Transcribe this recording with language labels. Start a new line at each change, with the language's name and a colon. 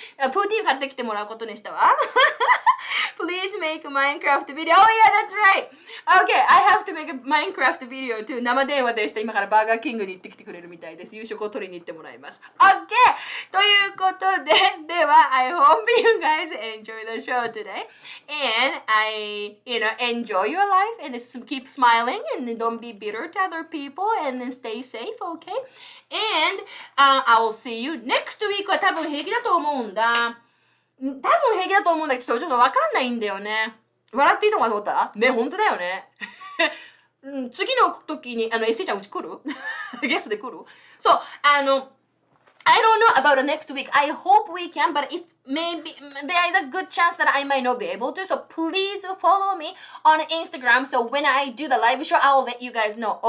Japanese: プーティー買ってきてもらうことにしたわ。
English: Please make a Minecraft video. Oh yeah, that's right. Okay, I have to make a Minecraft video too.
Japanese: 生電話でした。今からバーガーキングに行ってきてくれるみたいです。夕食を取りに行ってもらいます。
English: Okay!
Japanese: ということで、では、
English: I hope you guys enjoy the show today. And I, enjoy your life and keep smiling and don't be bitter to other people and then stay safe, okay? And I will see you next week
Japanese: は多分平気だと思うんだ。多分平気だと思うんだけど、ちょっとわかんないんだよね。笑っていいと思ったね、本当だよね。次の時に、エセちゃんうち来るゲストで来るそう、
English: I don't know about the next week. I hope we can, but if maybe there is a good chance that I might not be able to. So please follow me on Instagram. So when I do the live show, I will let you guys know.